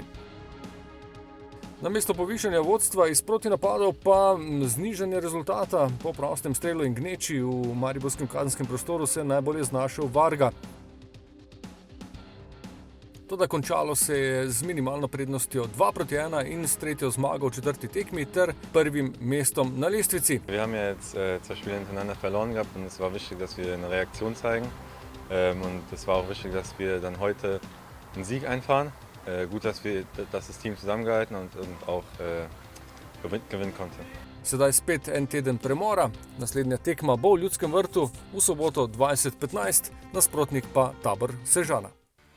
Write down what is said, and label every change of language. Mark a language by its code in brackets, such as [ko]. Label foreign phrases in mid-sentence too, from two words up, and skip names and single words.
[sl] Namesto povišanja vodstva iz protinapadov pa znižanje rezultata. Po prostem strelu in gneči v mariborskem kazenskem prostoru se najbolje znašel Varga. Toda končalo se je z minimalno prednostjo 2:1 in s tretjo zmago v četrti tekmi ter prvim mestom na lestvici. [de] Wir haben ja jetzt 2 Spiele hintereinander verloren gehabt und es war wichtig, dass wir eine Reaktion zeigen. Und es war auch wichtig, dass wir dann heute einen Sieg einfahren. Gut, dass das Team zusammengehalten und auch gewinnen konnte. [sl] Sedaj spet en teden premora, naslednja tekma bo v Ljudskem vrtu v soboto 20:15, nasprotnik pa Tabor Sežana.